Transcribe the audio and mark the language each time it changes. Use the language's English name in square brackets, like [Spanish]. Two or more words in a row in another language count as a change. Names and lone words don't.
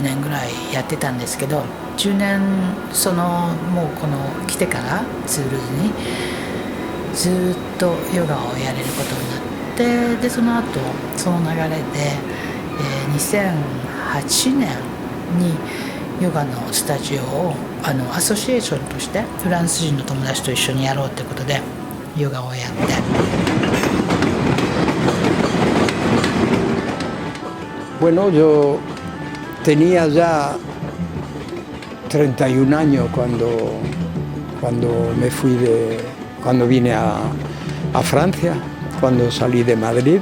[Japanese] 年ぐらいやってたんですけど、10年もう来てからツールズにずっとヨガをやれることになって、でその後その流れで、2008年にヨガのスタジオをアソシエーションとしてフランス人の友達と一緒にやろうってことでヨガをやって。 [Spanish] Bueno, yo tenía ya 31 años cuando vine a Francia, cuando salí de Madrid.